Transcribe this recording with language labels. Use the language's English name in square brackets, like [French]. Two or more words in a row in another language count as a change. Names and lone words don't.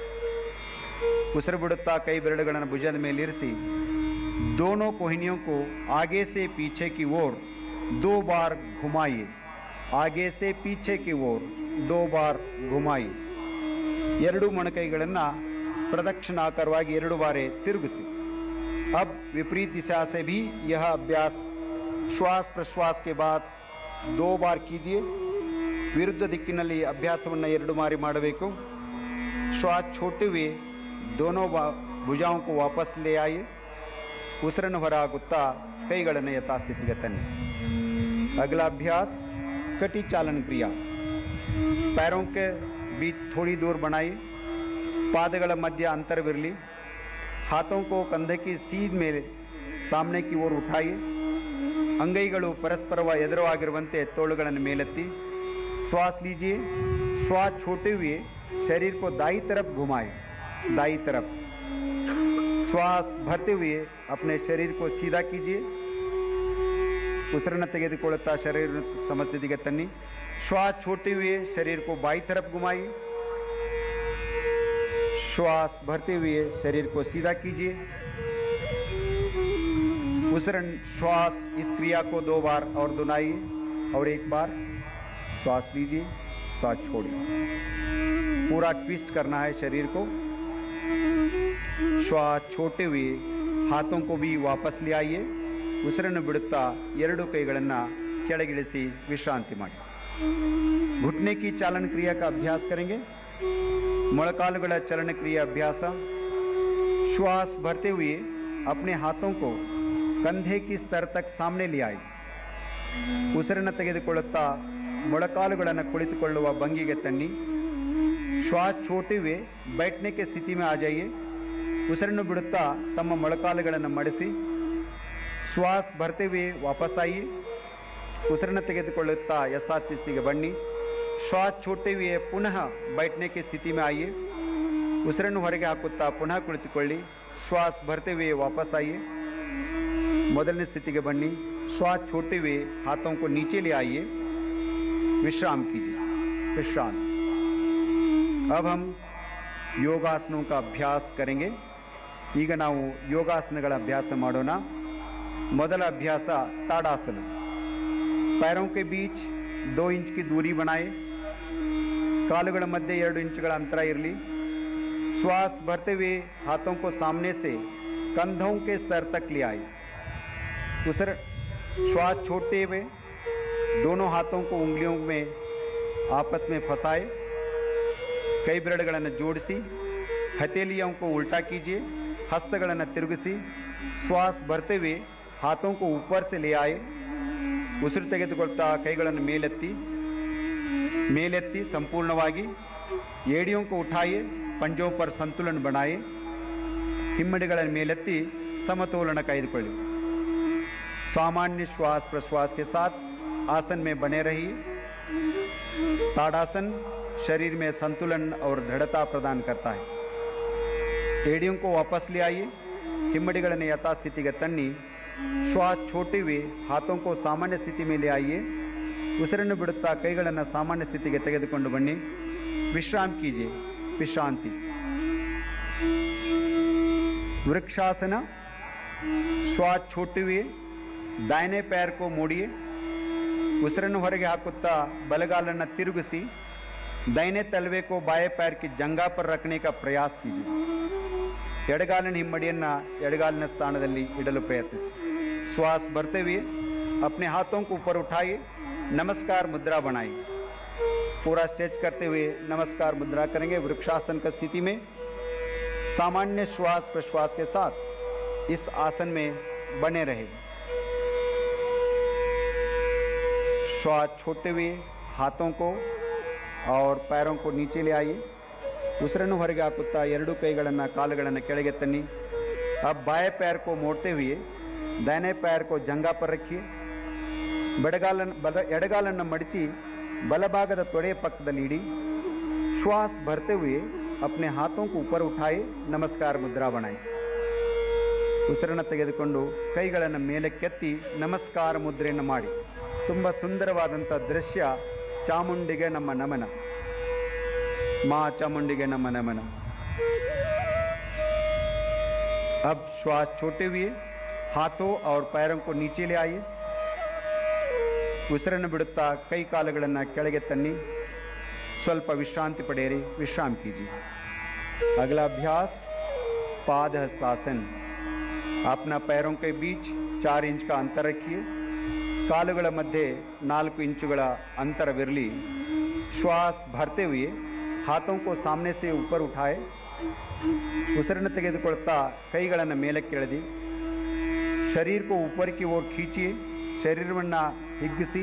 [Kannada] ಉಸಿರು ಬಿಡುತ್ತಾ ಕೈ ಬೆರಳುಗಳನ್ನು ಭುಜದ ಮೇಲೆ ಇರಿಸಿ [Hindi] दोनों कोहनियों को आगे से पीछे की ओर 2 बार घुमाइए आगे से पीछे की ओर 2 बार घुमाइए 2 ಮೊಣಕೈಗಳನ್ನು [Kannada] ಪ್ರದಕ್ಷಿಣಾಕಾರವಾಗಿ 2 ಬಾರಿ ತಿರುಗಿಸಿ [Hindi] अब विपरीत दिशा से भी यह अभ्यास श्वास प्रश्वास के बाद 2 बार कीजिए [Kannada] ವಿರುದ್ಧ ದಿಕ್ಕಿನಲ್ಲಿ ಅಭ್ಯಾಸವನ್ನು 2 ಬಾರಿ ಮಾಡಬೇಕು [Hindi] श्वास छोड़ते हुए दोनों भुजाओं को वापस ले आइए [Kannada] ಉಸಿರನ್ನು ಹೊರಹಾಕುತ್ತಾ ಕೈಗಳನ್ನು ಯಥಾಸ್ಥಿತಿಗೆ [Hindi] ತನ್ನಿ अगला अभ्यास कटी चालन क्रिया पैरों के बीच थोड़ी दूर बनाइए [Kannada] ಪಾದಗಳ ಮಧ್ಯ ಅಂತರವಿರಲಿ [Hindi] हाथों को कंधे की सीध में सामने की ओर उठाइए [Kannada] ಅಂಗೈಗಳು ಪರಸ್ಪರ ಎದುರಾಗಿರುವಂತೆ ತೋಳುಗಳನ್ನು ಮೇಲೆತ್ತಿ [Hindi] श्वास लीजिए श्वास छोड़ते हुए शरीर को दाई तरफ घुमाएं दाई तरफ श्वास भरते हुए अपने शरीर को सीधा कीजिए [Kannada] ಉಸಿರನ್ನು ತೆಗೆದುಕೊಳ್ಳುತ್ತಾ ಶರೀರ ಸಮಸ್ಥಿತಿಗೆ ತನ್ನಿ [Hindi] श्वास छोड़ते हुए शरीर को बाई तरफ घुमाइए श्वास भरते हुए शरीर को सीधा कीजिए श्वास इस क्रिया को 2 बार और दोहराइए और एक बार श्वास लीजिए श्वास छोड़िए पूरा ट्विस्ट करना है शरीर को श्वास छोड़ते हुए हाथों को भी वापस ले आइए [Kannada] ಉಸಿರನ್ನು ಬಿಡುತ್ತಾ 2 ಕೈಗಳನ್ನು ಕೆಳಗಿಳಿಸಿ ವಿಶ್ರಾಂತಿ ಮಾಡಿ [Hindi] घुटने की चालन क्रिया का अभ्यास करेंगे [Kannada] ಮೊಳಕಾಲುಗಳ ಚಲನ [Hindi] ಕ್ರಿಯೆ अभ्यास श्वास भरते हुए अपने हाथों को कंधे की स्तर तक सामने ले आए [Kannada] ಉಸಿರನ್ನು ತೆಗೆದುಕೊಳ್ಳುತ್ತಾ ಮೊಳಕಾಲುಗಳನ್ನು ಕುಳಿತುಕೊಳ್ಳುವ ಭಂಗಿಗೆ ತನ್ನಿ [Hindi] श्वास छोड़ते हुए बैठने की स्थिति में आ जाइए [Kannada] ಉಸಿರನ್ನು ಬಿಡುತ್ತಾ ತಮ್ಮ ಮೊಳಕಾಲುಗಳನ್ನು ಮಡಿಸಿ [Hindi] श्वास भरते हुए वापस आइए [Kannada] ಉಸಿರನ್ನು ತೆಗೆದುಕೊಳ್ಳುತ್ತಾ ಯಥಾಸ್ಥಿತಿಗೆ ಬನ್ನಿ [Hindi] श्वास छोड़ते हुए पुनः बैठने की स्थिति में आइए [Kannada] ಉಸಿರನ್ನು ಹೊರಗೆ ಹಾಕುತ್ತಾ ಪುನಃ ಕುಳಿತುಕೊಳ್ಳಿ [Hindi] श्वास भरते हुए वापस आइए [Kannada] ಮೊದಲನೇ ಸ್ಥಿತಿಗೆ ಬನ್ನಿ [Hindi] श्वास छोड़ते हुए हाथों को नीचे ले आइए विश्राम कीजिए विश्राम। अब हम ಯೋಗಾಸನೋं का ಅಭ್ಯಾಸ करेंगे। [Kannada] ಈಗ ನಾವು ಯೋಗಾಸನಗಳ ಅಭ್ಯಾಸ ಮಾಡೋಣ। ಮೊದಲ ಅಭ್ಯಾಸ [Hindi] ताड़ासन। पैरों के बीच 2 इंच की दूरी बनाए, [Kannada] ಕಾಲುಗಳ ಮಧ್ಯೆ 2 ಇಂಚುಗಳ ಅಂತರ ಇರಲಿ। [Hindi] श्वास भरते हुए हाथों को सामने से कंधों के स्तर तक ले आए। श्वास छोड़ते हुए दोनों हाथों को उंगलियों में आपस में फंसाए, [Kannada] ಕೈ ಬೆರಳುಗಳನ್ನು ಜೋಡಿಸಿ, [Hindi] हथेलियों को उल्टा कीजिए, [Kannada] ಹಸ್ತಗಳನ್ನು ತಿರುಗಿಸಿ, [Hindi] श्वास भरते हुए हाथों को ऊपर से ले आए। [Kannada] ಉಸಿರು ತೆಗೆದುಕೊಳ್ತಾ ಕೈಗಳನ್ನು ಮೇಲೆತ್ತಿ ಸಂಪೂರ್ಣವಾಗಿ, [Hindi] ಏಡಿयों को उठाइए, पंजों पर संतुलन बनाए, [Kannada] ಹಿಮ್ಮಡಿಗಳನ್ನು ಮೇಲೆತ್ತಿ ಸಮತೋಲನ ಕಾಯ್ದುಕೊಳ್ಳಿ। [Hindi] सामान्य श्वास प्रश्वास के साथ आसन में बने रहिए। ताड़ासन शरीर में संतुलन और दृढ़ता प्रदान करता है। एड़ियों को वापस ले आइए, [Kannada] ಹಿಮ್ಮಡಿಗಳನ್ನು ಯಥಾಸ್ಥಿತಿಗೆ ತನ್ನಿ। [Hindi] श्वास छोड़ते हुए हाथों को सामान्य स्थिति में ले आइए। [Kannada] ಉಸಿರನ್ನು ಬಿಡುತ್ತಾ ಕೈಗಳನ್ನು ಸಾಮಾನ್ಯ ಸ್ಥಿತಿಗೆ ತೆಗೆದುಕೊಂಡು ಬನ್ನಿ। [Hindi] विश्राम कीजिए विश्रांति। वृक्षासन। श्वास छोड़ते हुए दाहिने पैर को मोड़िए, [Kannada] ಉಸಿರನ್ನು ಹೊರಗೆ ಹಾಕುತ್ತಾ ಬಲಗಾಲನ್ನು ತಿರುಗಿಸಿ, [Hindi] दाहिने तलवे को बाएं पैर की जंघा पर रखने का प्रयास कीजिए। [Kannada] ಎಡಗಾಲಿನ ಹಿಮ್ಮಡಿಯನ್ನು ಎಡಗಾಲಿನ ಸ್ಥಾನದಲ್ಲಿ ಇಡಲು ಪ್ರಯತ್ನಿಸಿ। [Hindi] श्वास भरते हुए अपने हाथों को ऊपर उठाइए, नमस्कार मुद्रा बनाइए। पूरा स्ट्रेच करते हुए नमस्कार मुद्रा करेंगे। वृक्षासन की स्थिति में सामान्य श्वास प्रश्वास के साथ इस आसन में बने रहे। श्वास छोड़ते हुए हाथों को और पैरों को नीचे ले आइए। [Kannada] ಉಸಿರನ್ನು ಹೊರಗೆ ಹಾಕುತ್ತಾ 2 ಕೈಗಳನ್ನು ಕಾಲುಗಳನ್ನು ಕೆಳಗೆ ತನ್ನಿ। [Hindi] अब बाएं पैर को मोड़ते हुए दाहिने पैर को जंघा पर रखिए। [Kannada] ಎಡಗಾಲನ್ನು ಮಡಚಿ ಬಲಭಾಗದ ತೊಡೆಯ ಪಕ್ಕದಲ್ಲಿ ಇಡಿ। [Hindi] श्वास भरते हुए अपने हाथों को ऊपर उठाए, नमस्कार मुद्रा बनाए। [Kannada] ಉಸಿರನ್ನು ತೆಗೆದುಕೊಂಡು ಕೈಗಳನ್ನು ಮೇಲಕ್ಕೆತ್ತಿ ನಮಸ್ಕಾರ ಮುದ್ರೆಯನ್ನು ಮಾಡಿ। ತುಂಬ ಸುಂದರವಾದಂಥ ದೃಶ್ಯ। ಚಾಮುಂಡಿಗೆ ನಮ್ಮ ನಮನ, [Hindi] माँ चामुंडी नमः नमन। अब श्वास छोड़ते हुए हाथों और पैरों को नीचे ले आइए। [Kannada] ಉಸಿರನ್ನು ಬಿಡುತ್ತಾ ಕೈ ಕಾಲುಗಳನ್ನು ಕೆಳಗೆ ತನ್ನಿ। ಸ್ವಲ್ಪ ವಿಶ್ರಾಂತಿ ಪಡೆಯಿರಿ, [Hindi] विश्राम कीजिए। अगला अभ्यास पाद हस्तासन। अपना पैरों के बीच 4 इंच का अंतर रखिए, [Kannada] ಕಾಲುಗಳ ಮಧ್ಯೆ 4 ಇಂಚುಗಳ ಅಂತರವಿರಲಿ। [Hindi] श्वास भरते हुए हाथों को सामने से ऊपर उठाए, [Kannada] ಉಸಿರನ್ನು ತೆಗೆದುಕೊಳ್ತಾ ಕೈಗಳನ್ನು ಮೇಲಕ್ಕೆ ಎಳೆದಿ। [Hindi] शरीर को ऊपर की ओर खींचिए, [Kannada] ಶರೀರವನ್ನು ಹಿಗ್ಗಿಸಿ।